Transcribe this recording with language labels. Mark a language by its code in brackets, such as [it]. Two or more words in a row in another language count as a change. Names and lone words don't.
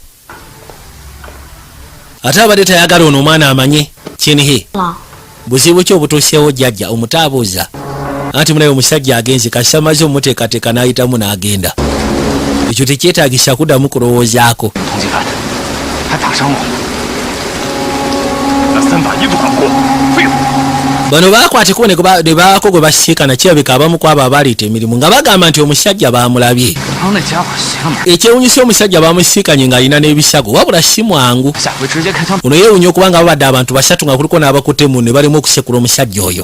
[lg] Ate abadde tayagala ono omwana amanye Kyonhe. Buzibu ki obutuuseewo jjajja? Omutaabuuza. Anti munaye omusajja agenze kasi amaze omuteekateeka n'ayitamu n'agenda. Ekyo tekyetaagisa kuddamu kulowoozaako. [zh] 3 把1不打过，废物！ [lg] bano bakwateko ne baako gwe basiikana kirabika abamu ku abo abaleeta emirimu nga bagamba nti omusajja bamulabye. Ekyewunyisa omusajja bamusiikanye ng'alina n'ebisago wabula si mwangu. Ono yeewunya okuba nga babadde abantu basatu nga kuliko n'abakutte mu ne balemu okusekula omusajja oyo.